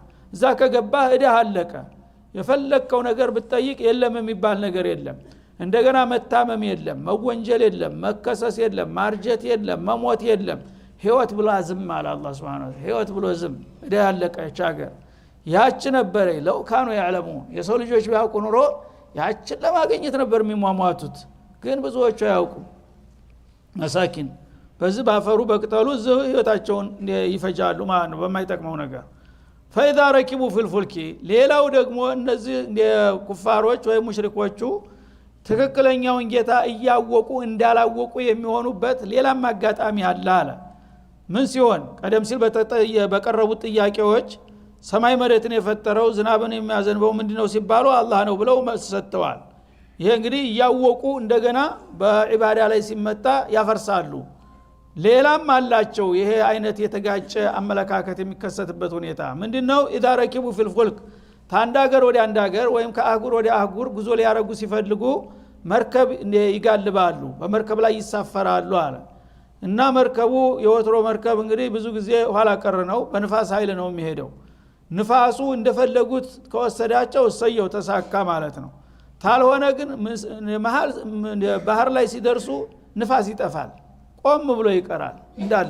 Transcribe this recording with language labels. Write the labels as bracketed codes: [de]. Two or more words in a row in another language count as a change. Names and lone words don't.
[am] እዛ ከገባህ እዳህ አለቀ የፈለከው ነገር ብትጠይቅ የለም የሚባል ነገር የለም እንደገና መታመም የለም መወንጀል የለም መከሰስ የለም ማርጀት የለም መሞት የለም ህይወት ብሎ ዝም አለ አላህ [ar] سبحانه و [am] ህይወት ብሎ ዝም እዳህ ያለቀች ሀገር ያች ነበር [ar] لو كانوا يعلمون [am] የሰው ልጆች ቢያውቁ ኑሮ ያችን ለማግኘት ነበር የሚሟሟቱት ግን ብዙዎቹ አያውቁም መሳኪን በዚህ ባፈሩ በቅጠሉ ህይወታቸውን ይፈጃሉ ማለት ነው በማይጠቅመው ነገር [ar] فاذا ركبوا في الفلك [am] ሌላው ደግሞ እነዚህ ኩፋሮች ወይ ሙሽሪኮቹ ትክክለኛውን ጌታ እያወቁ እንዳላወቁ የሚሆኑበት ሌላም አጋጣሚ አለ ምን ሲሆን ቀደም ሲል በቀረቡት ጥያቄዎች ሰማይ መሬትን የፈጠረው ዝናብን የሚያዘንበው ምንድነው ሲባሉ አላህ ነው ብለው መስሰተዋል ይሄ እንግዲህ እያወቁ እንደገና በዒባዳ ላይ ሲመጣ ያፈርሳሉ ሌላም አላቸው ይሄ አይነት የተጋጨ አመለካከት የሚከሰትበት ሁኔታ ምንድነው [ar] اذا ركبوا في الفلك [am] ታንዳ ሀገር ወደ አንድ ሀገር ወይም ከአህጉር ወደ አህጉር ጉዞ ሊያረጉ ሲፈልጉ መርከብ ይጋልባሉ በመርከብ ላይ ይሳፈራሉ አለ እና መርከቡ የወትሮ መርከብ እንግዲህ ብዙ ጊዜ ኋላ ቀር ነው በንፋስ ኃይል ነው የሚሄደው ንፋሱ እንደፈለጉት ከወሰዳቸው እሰየው ተሳካ ማለት ነው ታልሆነ ግን መሃል ባህር ላይ ሲደርሱ ንፋስ ይጠፋል ቆም ብሎ ይቀራል እንዳለ